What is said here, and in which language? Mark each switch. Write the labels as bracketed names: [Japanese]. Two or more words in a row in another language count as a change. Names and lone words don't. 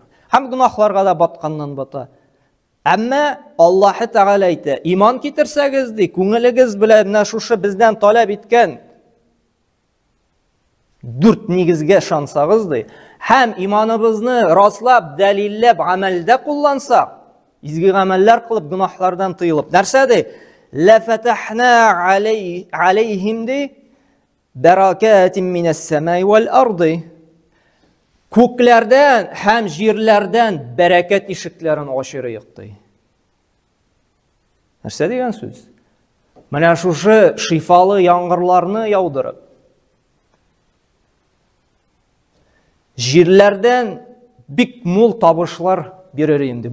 [Tatar] Һәм гынаһларга да батканнан бата. Әмма Аллаһ Тәгалә әйтә, иман китерсәгез ди, күңелегез белән менә шушы бездән таләп иткән 4 нигезгә ышансагыз ди, һәм иманыбызны раслап, дәлилләп, гамәлдә куллансак, изге гамәлләр кылып, гынаһлардан тыелып, нәрсә ди? [Arabic] لَفَتَحْنَا عَلَيْهِمْ دِي بَرَكَاتٍ مِنَ السَّمَاءِ وَالْأَرْضِ. [Tatar] Күкләрдән һәм җирләрдән бәрәкәт ишекләрен ачырыйк ди. Нәрсә дигән сүз? Менә шушы шифалы яңгырларны яудырып, җирләрдән бик мул табышлар бирер инде.